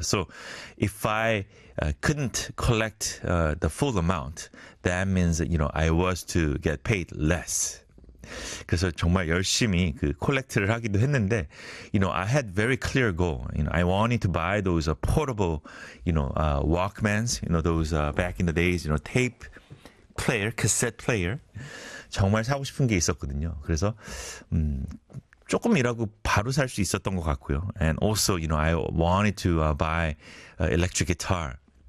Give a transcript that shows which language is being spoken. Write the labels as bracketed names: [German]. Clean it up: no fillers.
[English] So if I couldn't collect the full amount, that means you know I was to get paid less. [Korean] 그래서 정말 열심히 그 콜렉트를 하기도 했는데, [English] you know, I had very clear goal. You know, I wanted to buy those portable, you know, Walkmans. You know, those back in the days, you know, tape player, cassette player. [Korean] 정말 사고 싶은 게 있었거든요. 그래서 조금이라고 바로 살 수 있었던 것 같고요. [English] And also, you know, I wanted to buy electric guitar.